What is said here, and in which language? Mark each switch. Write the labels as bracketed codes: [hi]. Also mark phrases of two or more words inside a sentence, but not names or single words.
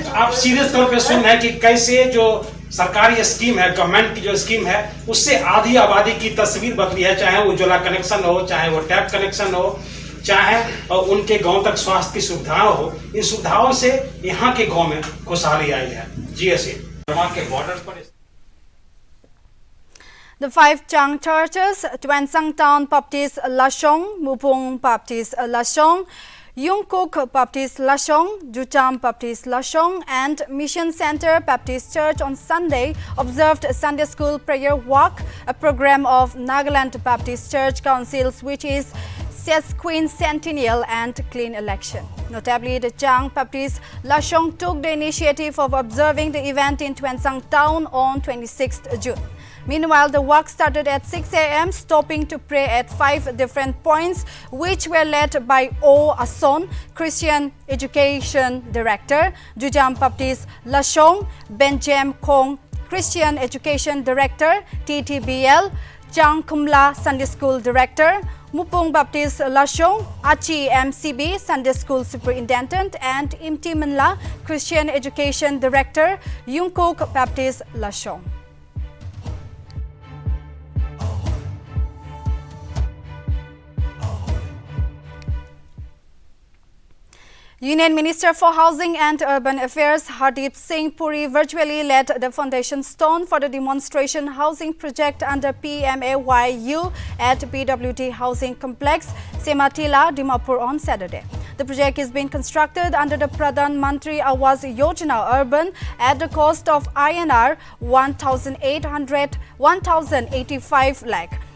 [hi] आप सीधे तौर पे सुन रहे हैं कि कैसे जो सरकारी स्कीम है, गवर्नमेंट की जो स्कीम है उससे आधी आबादी की तस्वीर बदली है। चाहे वो उज्ज्वला कनेक्शन हो, चाहे वो [en] tap connection [hi] हो, चाहे उनके गांव तक स्वास्थ्य की सुविधाएं हो, इन सुविधाओं से यहाँ के गांव में खुशहाली आई है। जी ऐसे के बॉर्डर पर [en] The 5 Chang churches, Twensang Town Baptist Lashong, Mupung Baptist Lashong, Yungkok Baptist Lashong, Jucham Baptist Lashong and Mission Center Baptist Church on Sunday observed a Sunday School Prayer Walk, a program of Nagaland Baptist Church Councils which is Sesquicentennial and Clean Election. Notably, the Chang Baptist Lashong took the initiative of observing the event in Twensang Town on 26th June. Meanwhile, the walk started at 6 a.m., stopping to pray at 5 different points, which were led by O. Ason, Christian Education Director, Jujam Baptist Lashong, Benjem Kong, Christian Education Director, TTBL, Chang Kumla Sunday School Director, Mupung Baptist Lashong, Achi MCB Sunday School Superintendent and Imti Manla Christian Education Director, Yungkok Baptist Lashong. Union Minister for Housing and Urban Affairs Hardeep Singh Puri virtually led the foundation stone for the demonstration housing project under PMAYU at PWD Housing Complex, Sematila, Dimapur on Saturday. The project is being constructed under the Pradhan Mantri Awas Yojana Urban at the cost of INR 1,085 lakh.